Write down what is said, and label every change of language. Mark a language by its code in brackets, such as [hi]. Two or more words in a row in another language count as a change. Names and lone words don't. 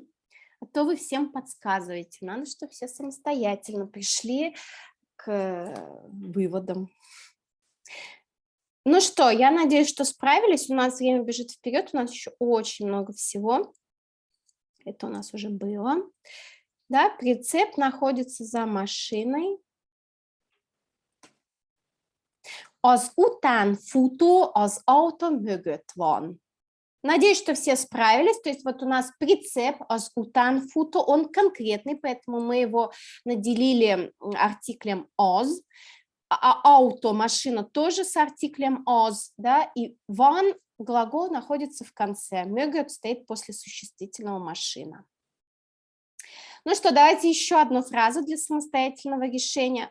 [ru] А то вы всем подсказываете. Надо, чтобы все самостоятельно пришли к выводам. Ну что, я надеюсь, что справились. У нас время бежит вперед, у нас еще очень много всего. Это у нас уже было. Да, прицеп находится за машиной. [hu] Az utánfutó az autó mögött van. [ru] Надеюсь, что все справились. То есть вот у нас прицеп [hu] az utánfutó, [ru] он конкретный, поэтому мы его наделили артиклем az. А auto, машина, тоже с артиклем az, да, и van, глагол находится в конце. Mögöt стоит после существительного машина. Ну что, давайте еще одну фразу для самостоятельного решения.